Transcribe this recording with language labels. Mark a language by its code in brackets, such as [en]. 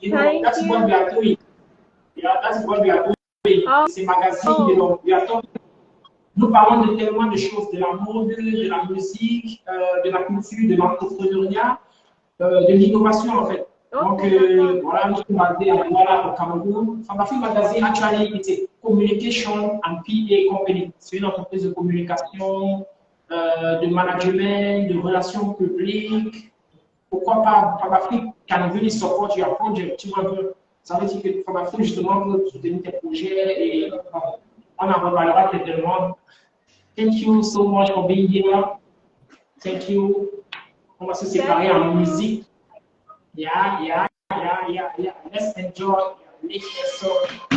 [en] You know, that's what we are doing. Yeah, that's what we are doing. [fr] C'est magazine, donc nous parlons de tellement de choses, de la mode, de la musique, de la culture, de l'entrepreneuriat, de l'innovation en fait. Donc voilà, nous sommes basés au Cameroun. [en] Fab Afrique Magazine, actually, it's a communication and PA company. [fr] C'est une entreprise de communication, de management, de relations publiques. Pourquoi pas [en] Fab Afrique can really support your project, [fr] tu vois. Ça veut dire que Fab Afrique, justement, peut soutenir tes projets et on en reparlera tellement. [en] Thank you so much for being here. Thank you. [fr] On va se séparer en musique. [en] Yeah. Let's enjoy your next song.